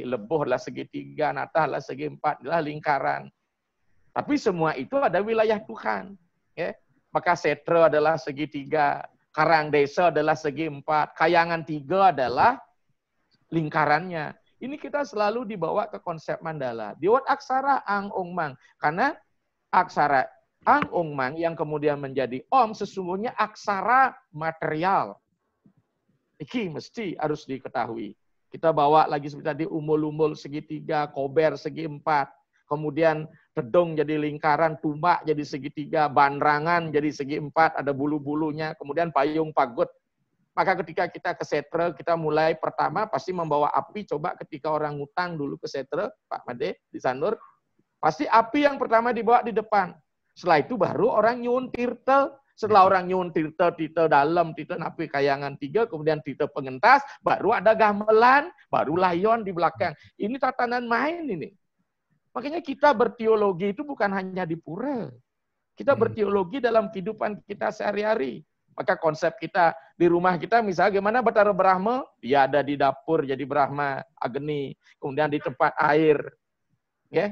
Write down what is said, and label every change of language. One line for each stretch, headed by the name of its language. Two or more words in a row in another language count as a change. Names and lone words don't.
Indonesian: Leboh adalah segitiga, natah adalah segi empat, adalah lingkaran. Tapi semua itu ada wilayah Tuhan. Ya. Maka setra adalah segitiga, karang desa adalah segi empat, kayangan tiga adalah lingkarannya. Ini kita selalu dibawa ke konsep mandala. Diwat aksara ang ong mang. Karena aksara ang ong mang yang kemudian menjadi om sesungguhnya aksara material. Ini mesti harus diketahui. Kita bawa lagi seperti tadi umul-umul segitiga, kober segi empat. Kemudian tedung jadi lingkaran, tumbak jadi segitiga, banrangan jadi segi empat, ada bulu-bulunya. Kemudian payung pagut. Maka ketika kita ke setra, kita mulai pertama pasti membawa api. Coba ketika orang ngutang dulu ke setra, Pak Made, di Sanur, pasti api yang pertama dibawa di depan. Setelah itu baru orang nyun tirta. Setelah orang nyun tirta, tirta dalam, tirta api kayangan tiga, kemudian tirta pengentas, baru ada gamelan, baru layon di belakang. Ini tatanan main ini. Makanya kita berteologi itu bukan hanya di pura. Kita berteologi dalam kehidupan kita sehari-hari. Maka konsep kita di rumah kita misalnya gimana Batara Brahma, dia ada di dapur jadi Brahma Agni, kemudian di tempat air, ya.